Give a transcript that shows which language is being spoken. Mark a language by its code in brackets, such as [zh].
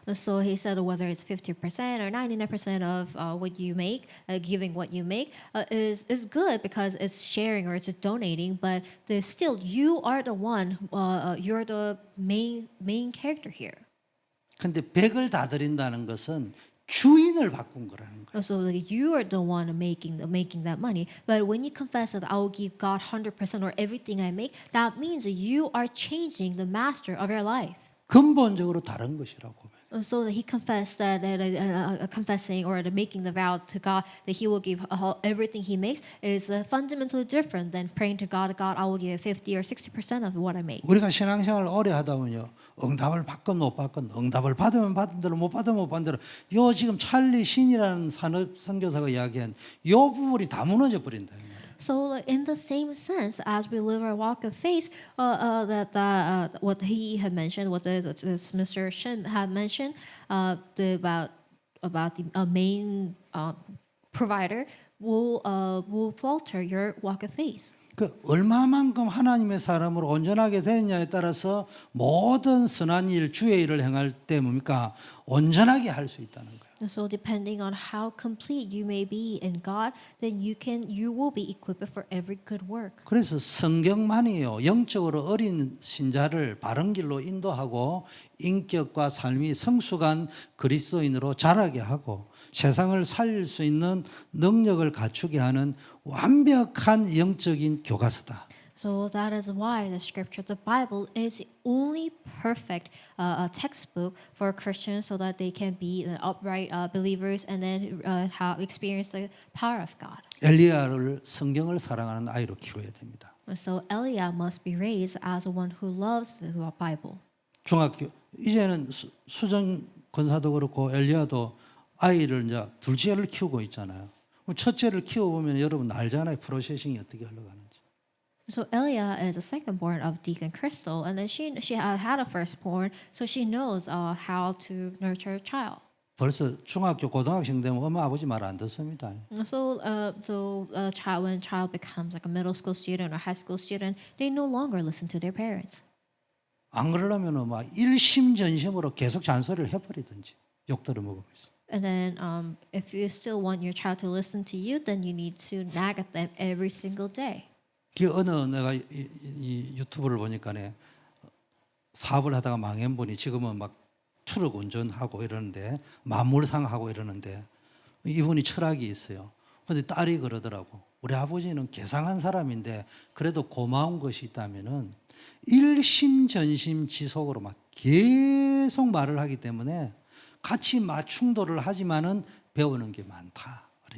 [en] So he said whether it's 50% or 99% of what you make, giving what you make, is good because it's sharing or it's donating. But still, you are the one. You're the main character here. [ko] 근데 100을 다 드린다는 것은 주인을 바꾼 거라는 거예요. [en] So like, you are the one making that money. But when you confess that I will give God 100% or everything I make, that means you are changing the master of your life. [ko] 근본적으로 다른 것이라고. [en] So that he confessed that confessing or making the vow to God that he will give everything he makes is fundamentally different than praying to God, God, I will give 50 or 60% of what I make. [ko] 우리가 신앙생활을 오래 하다 보면요. 응답을 받건 못 받건 응답을 받으면 받은 대로 못 받으면 못 받은 대로 요 지금 찰리 신이라는 산업 선교사가 이야기한 요 부분이 다 무너져 버린다. [en] So in the same sense, as we live our walk of faith, what he had mentioned, what Mr. Shin had mentioned, about the main provider will falter your walk of faith. [ko] 그 얼마만큼 하나님의 사람으로 온전하게 되느냐에 따라서 모든 선한 일, 주의 일을 행할 때 뭡니까? 온전하게 할 수 있다는 거예요. [en] So depending on how complete you may be in God, then you will be equipped for every good work. [ko] 그래서 성경만이요. 영적으로 어린 신자를 바른 길로 인도하고 인격과 삶이 성숙한 그리스도인으로 자라게 하고 세상을 살릴 수 있는 능력을 갖추게 하는 완벽한 영적인 교과서다. [en] So that is why the scripture, the Bible, is the only perfect textbook for Christians so that they can be upright believers and then have experienced the power of God. [ko] 엘리야를 성경을 사랑하는 아이로 키워야 됩니다. [en] So Eliah must be raised as one who loves the Bible. [ko] 중학교 이제는 수전 권사도 그렇고 엘리야도 아이를 이제 둘째를 키우고 있잖아요. 첫째를 키워보면 여러분 알잖아요. 프로세싱이 어떻게 흘러가는지. [en] So Elia is a secondborn of Deacon Crystal, and then she had a firstborn, so she knows how to nurture a child. [ko] 벌써 중학교 고등학생 되면 엄마 아버지 말 안 듣습니다. [en] So when child becomes like a middle school student or high school student, they no longer listen to their parents. [ko] 안 그러려면 막 일심전심으로 계속 잔소리를 해버리든지 욕들을 먹으면서. [en] And then if you still want your child to listen to you, then you need to nag at them every single day. [ko] 그 어느 내가 이 유튜브를 보니까네 사업을 하다가 망한 분이 지금은 막 트럭 운전하고 이러는데 만물상하고 이러는데 이분이 철학이 있어요. 근데 딸이 그러더라고. 우리 아버지는 개상한 사람인데 그래도 고마운 것이 있다면은 일심전심 지속으로 막 계속 말을 하기 때문에 같이 맞충돌을 하지만은 배우는 게 많다.